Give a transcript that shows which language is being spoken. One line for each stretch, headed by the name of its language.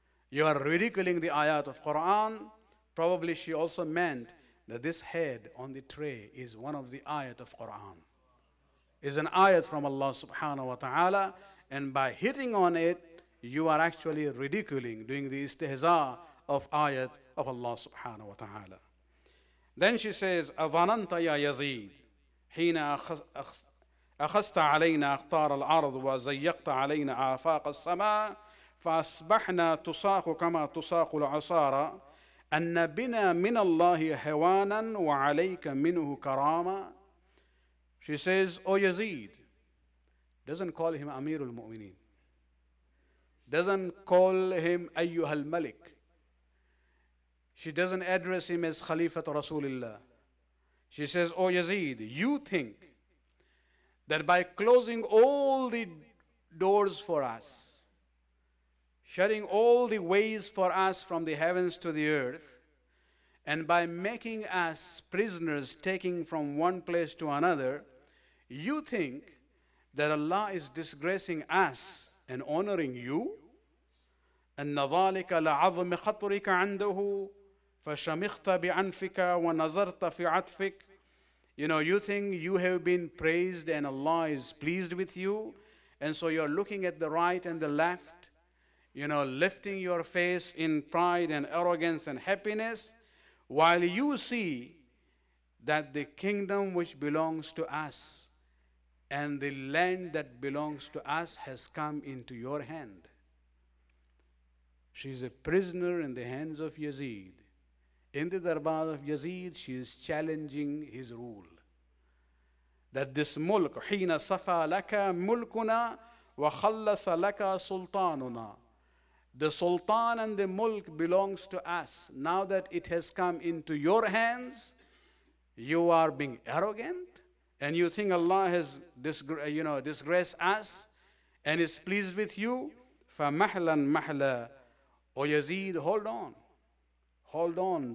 English: You are ridiculing the ayat of Quran. Probably she also meant that this head on the tray is one of the ayat of Quran. Is an ayat from Allah subhanahu wa ta'ala, and by hitting on it, you are actually ridiculing, doing the istihza of ayat of Allah subhanahu wa ta'ala. Then she says,
Arabic: أظننت يا يزيد حين أخذت علينا أقطار الأرض وزيقت علينا آفاق السماء فأصبحنا تساق كما تساق العصارى أن بنا من الله هوانا وعليك منه كرامة.
English: She says, O Yazid, doesn't call him Amirul Mu'mineen, doesn't call him Ayyuhal Malik. She doesn't address him as Khalifat Rasulullah. She says, O Yazid, you think that by closing all the doors for us, shutting all the ways for us from the heavens to the earth, and by making us prisoners taking from one place to another, you think that Allah is disgracing us and honoring you?
Arabic: أن ذلك لعظم خطرك عنده فشمخت بعنفك ونظرت في عطفك.
English: You think you have been praised and Allah is pleased with you, and so you're looking at the right and the left, lifting your face in pride and arrogance and happiness, while you see that the kingdom which belongs to us and the land that belongs to us has come into your hand. She is a prisoner in the hands of Yazid. In the darbar of Yazid, she is challenging his rule. That this mulk,
Arabic: حين صفى لك ملكنا وخلص لك سلطاننا.
English: The sultan and the mulk belongs to us. Now that it has come into your hands, you are being arrogant and you think Allah has disgraced us and is pleased with you.
Arabic: فَمَحْلًا مَحْلًا.
English: O Yazid, hold on. Hold on.